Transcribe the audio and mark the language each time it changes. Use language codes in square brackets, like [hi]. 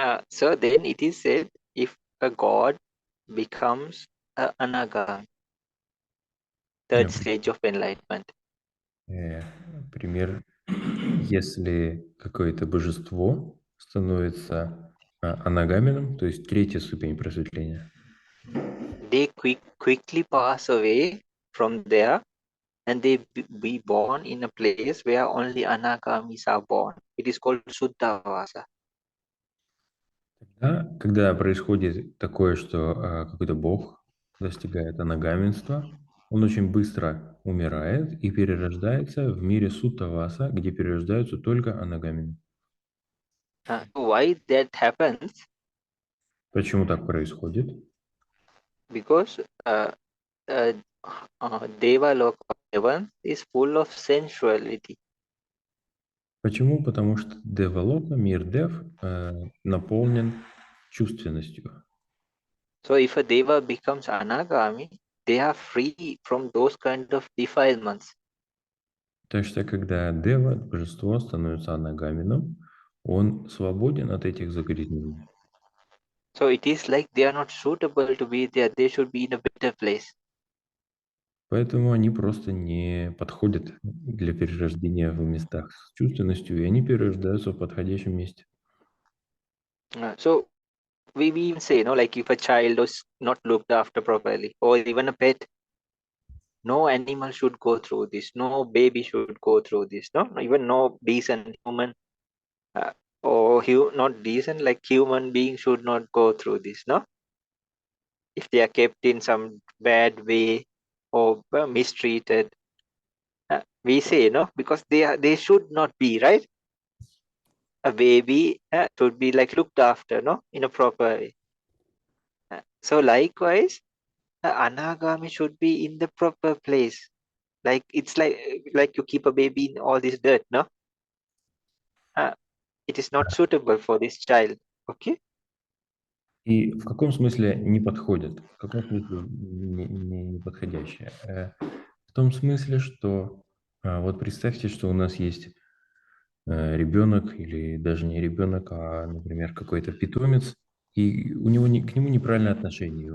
[en] So then it is said, if a god becomes anagami, third stage of enlightenment. [ru] Пример, если какое-то божество становится анагаменом, то есть третья ступень просветления, [en] They quickly pass away from there and they be born in a place where only anagamis are born. It is called Suddhavasa. [ru] когда происходит такое, что какой-то бог достигает анагаменства, он очень быстро умирает и перерождается в мире Суттаваса, где перерождаются только анагамены. [en] Why that happens? [ru] Почему так происходит? [en] Because Deva Loka heaven is full of sensuality. [ru] Почему? Потому что Девалока, мир Дев, наполнен чувственностью. [en] So if a Deva becomes Anagami, they are free from those kind of defilements. [ru] То есть, когда Дева, божество, становится анагаменом, он свободен от этих загрязнений. [en] So it is like they are not suitable to be there. They should be in a better place. [ru] Поэтому они просто не подходят для перерождения в местах с чувственностью, и они перерождаются в подходящем месте. [en] So we even say, like if a child is not looked after properly, or even a pet, no animal should go through this. No baby should go through this. No, even no decent human, not decent, like human being should not go through this. No, if they are kept in some bad way or mistreated, we say because they should not be, right. A baby should be like looked after, in a proper way. So likewise, anagami should be in the proper place. Like it's like you keep a baby in all this dirt, no? It is not suitable for this child. Okay. [ru] И в каком смысле не подходят? В каком смысле не подходящие? В том смысле, что вот представьте, что у нас есть ребенок, или даже не ребенок, а, например, какой-то питомец, и у него к нему неправильное отношение.